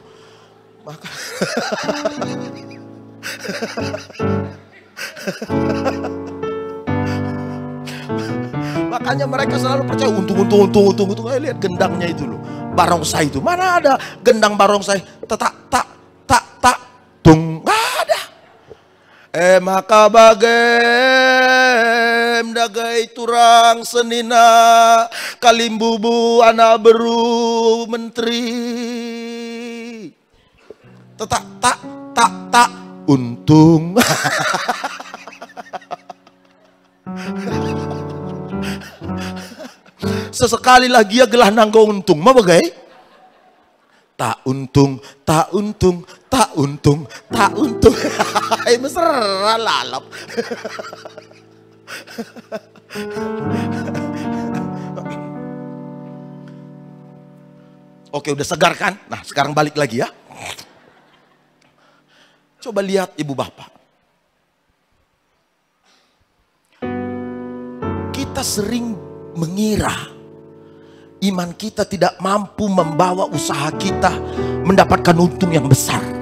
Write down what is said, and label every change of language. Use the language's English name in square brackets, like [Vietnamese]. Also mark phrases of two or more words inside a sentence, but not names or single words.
[Indonesian] Maka makanya mereka selalu percaya untung. Lihat gendangnya itu loh, barongsai itu. Mana ada gendang barongsai tak tung, nggak ada. [Batak Karo] Maka bagem dagai turang senina kalimbubu anak beru menteri. [Indonesian] Tak untung. Sesekali lagi ya [Batak Karo] gelah nanggo untung, mau bagai? [Indonesian] Tak untung. Mesra lalap. Oke, udah segar kan? Nah, sekarang balik lagi ya. Coba lihat ibu bapak. Kita sering mengira iman kita tidak mampu membawa usaha kita mendapatkan untung yang besar.